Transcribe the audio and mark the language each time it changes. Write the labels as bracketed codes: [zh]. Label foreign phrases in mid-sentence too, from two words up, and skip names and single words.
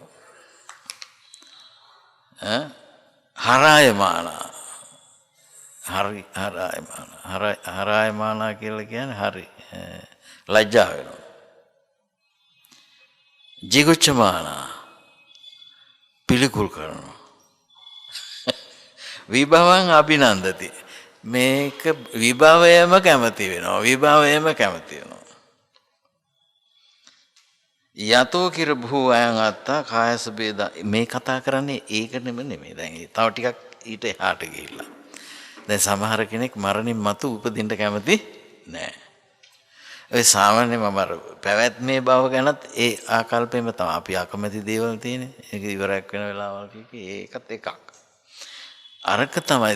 [si] හරායමාන කියලා කියන්නේ හරි ලැජ්ජා වෙනවා. jigucchamaana පිළිකුල් කරනවා. [pi] විභවං අභිනන්දති. [si] මේක විභවයම කැමති වෙනවා. [pi] යතෝ කිර භූ අයං අත්තා කායස බේදා. [si] මේ කතා කරන්නේ ඒක නෙමෙයි. දැන් තව ටිකක් ඊට එහාට ගිහිල්ලා. දැන් සමහර කෙනෙක් මරණින් මතු උපදින්න කැමති නෑ. ඔය සාමාන්‍ය මම පැවැත්මේ බව ගැනත් ඒ ආකල්පෙම තමයි අපි අකමැති දේවල් තියෙන්නේ. ඒක ඉවරයක් වෙන වෙලාවල් ඒකත් එකක්. අරක තමයි.